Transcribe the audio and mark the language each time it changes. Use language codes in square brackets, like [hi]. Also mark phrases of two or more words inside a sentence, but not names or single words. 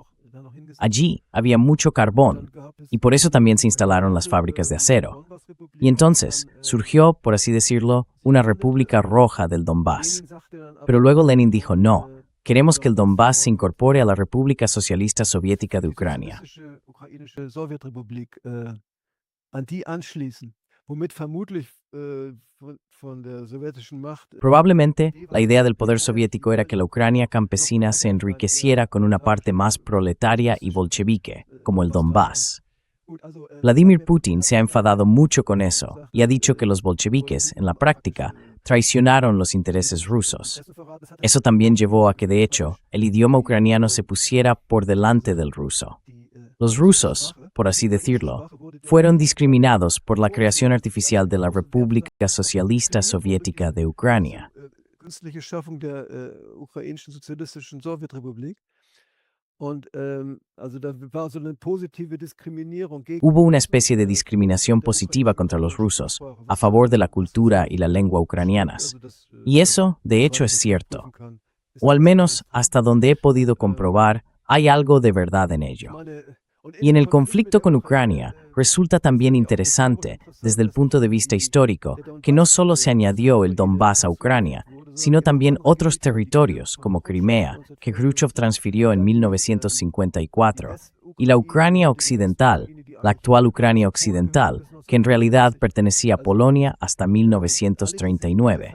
[es] Allí había mucho carbón, y por eso también se instalaron las fábricas de acero. Y entonces surgió, por así decirlo, una República Roja del Donbass. Pero luego Lenin dijo, no, queremos que el Donbass se incorpore a la República Socialista Soviética de Ucrania. [de] An die anschließen, womit vermutlich von der sowjetischen Macht [es] Probablemente, la idea del poder soviético era que la Ucrania campesina se enriqueciera con una parte más proletaria y bolchevique, como el Donbass. Vladimir Putin se ha enfadado mucho con eso y ha dicho que los bolcheviques, en la práctica, traicionaron los intereses rusos. Eso también llevó a que, de hecho, el idioma ucraniano se pusiera por delante del ruso. Los rusos, por así decirlo, fueron discriminados por la creación artificial de la República Socialista Soviética de Ucrania. [de] Künstliche Schaffung der ukrainischen sozialistischen Sowjetrepublik. Und also da war so eine positive Diskriminierung gegen [es] Hubo una especie de discriminación positiva contra los rusos, a favor de la cultura y la lengua ucranianas. Y eso, de hecho, es cierto. O al menos, hasta donde he podido comprobar, hay algo de verdad en ello. Y en el conflicto con Ucrania, resulta también interesante, desde el punto de vista histórico, que no solo se añadió el Donbass a Ucrania, sino también otros territorios, como Crimea, que Khrushchev transfirió en 1954, y la Ucrania occidental, la actual Ucrania occidental, que en realidad pertenecía a Polonia hasta 1939.